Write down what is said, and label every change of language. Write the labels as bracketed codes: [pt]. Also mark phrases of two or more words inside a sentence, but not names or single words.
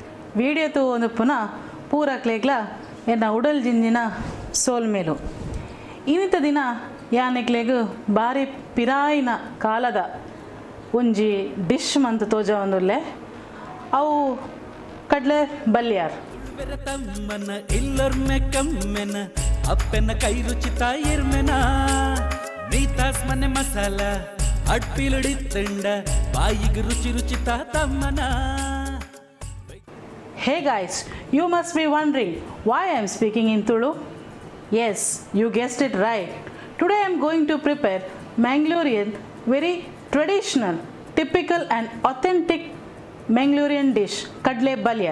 [tcy] వీడియో ತು ಒಂದು ಪುನಃ ಪೂರ ಕ್ಲೇಗ್ಲ ಎನ್ನ ಉಡಲ್ ಜಿಂಜಿನ ಸೋಲ್ ಮೇಲು ಇನ್ನಿತ ದಿನ ಯಾನೆಕ್ಲೆಗ್ ಬಾರಿ ಪಿರಾಯಿನ ಕಾಲದ ಒಂಜಿ ಡಿಶ್ ಮಂತ್ ತೋಜ ಒಂದುಲ್ಲೆ ಅವು ಕಡ್ಲೆ ಬಲ್ಯಾರ್ ತಮ್ಮನ ಇಲ್ಲೊರ್ಮೆ ಕಮ್ಮೆನ ಅಪ್ಪೆನ ಕೈ ರುಚಿತ ಇರ್ಮೆನ ನೀತಾಸ್ ಮನೆ ಮಸಾಲ ಅಡ್ಪಿಲುಡಿ ತಿಂಡ ಬಾಯಿಗೆ ರುಚಿ ರುಚಿತ ತಮ್ಮನ. [en] Hey guys, you must be wondering why I am speaking in Tulu. Yes, you guessed it right. Today I am going to prepare Mangalorean, very traditional, typical and authentic Mangalorean dish, Kadle Balyar.